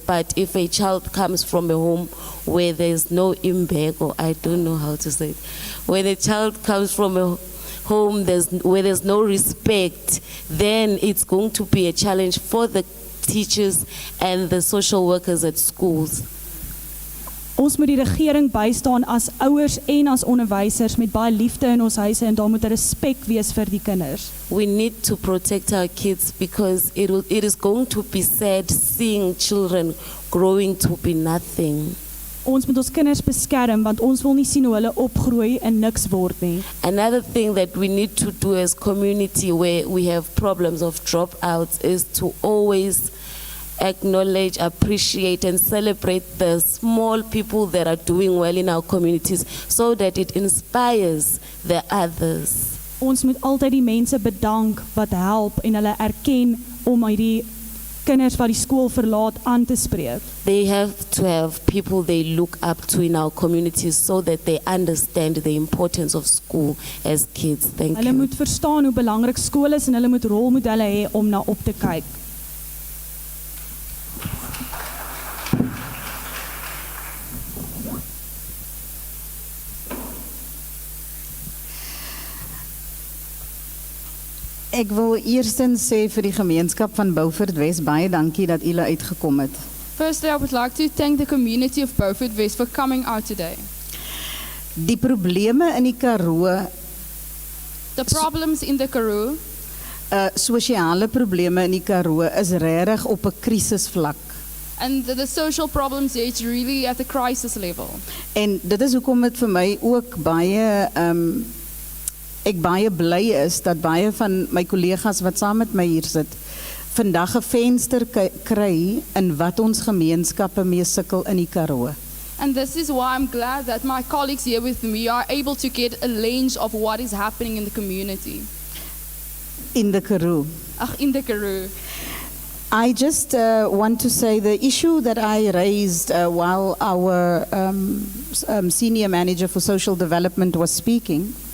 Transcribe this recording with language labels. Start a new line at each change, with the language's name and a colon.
English: But if a child comes from a home where there's no imbeg, or I don't know how to say it, when a child comes from a home where there's no respect, then it's going to be a challenge for the teachers and the social workers at schools.
Afrikaans: Ons moet die regering bystaan as ouers en as onderwysers met baie liefde in ons huise en daar moet 'n respek wees vir die kinders.
English: We need to protect our kids because it is going to be sad seeing children growing to be nothing.
Afrikaans: Ons moet ons kinders beskerm want ons wil nie sien hoe hulle opgroei en niks word nie.
English: Another thing that we need to do as community where we have problems of dropouts is to always acknowledge, appreciate and celebrate the small people that are doing well in our communities so that it inspires the others.
Afrikaans: Ons moet altyd die mense bedank wat help en hulle erken om hierdie kinders wat die skool verlaat aan te spreek.
English: They have to have people they look up to in our communities so that they understand the importance of school as kids. Thank
Afrikaans: Hulle
English: you.
Afrikaans: moet verstaan hoe belangrik skool is en hulle moet rolmodelle hê om na op te kyk. Ek wil eerstens sê vir die gemeenskap van Beaufort Wes baie dankie dat julle uitgekom het.
English: Firstly, I would like to thank the community of Beaufort West for coming out today.
Afrikaans: Die probleme in die Karoo,
English: The problems in the Karoo,
Afrikaans: sosiale probleme in die Karoo is regtig op 'n krisisvlak.
English: and the social problems there, it's really at the crisis level.
Afrikaans: En dit is hoekom dit vir my ook baie ek baie bly is dat baie van my kollegas wat saam met my hier sit vandag 'n venster kry in wat ons gemeenskappe mee sukkel in die Karoo.
English: And this is why I'm glad that my colleagues here with me are able to get a lens of what is happening in the community. In the Karoo. In the Karoo. I just want to say the issue that I raised while our senior manager for social development was speaking